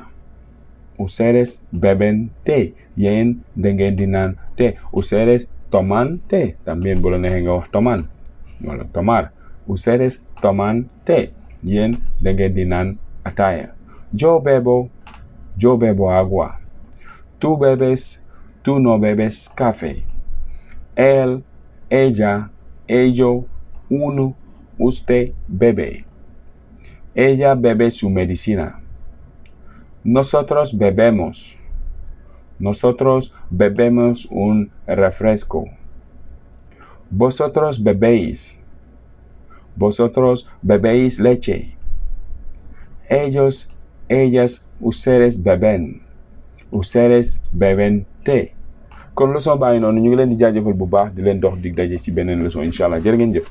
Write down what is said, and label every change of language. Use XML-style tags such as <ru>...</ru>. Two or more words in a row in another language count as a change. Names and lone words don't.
<es>Ustedes beben té.</es> <wo>Yéen da ngeen di naan té.</wo> <es>Ustedes toman té. También</es> <wo>bu la neexee nga wax</wo> <es>toman wala tomar. Ustedes toman té.</es> <wo>Yéen da ngeen di naan ataaya.</wo> <es>Yo bebo agua. Tú no bebes café. Él, ella, ello, uno, usted bebe. Ella bebe su medicina. Nosotros bebemos un refresco. Vosotros bebéis leche. Ellos, ellas, ustedes beben té.</es> <wo>kon leçon baa ngi noonu ñu ngi leen di jaajëfal bu baax di leen dox dig daje ci beneen leçon</wo> <ar>incha allah</ar> <wo>jërë ngeen jëf.</wo>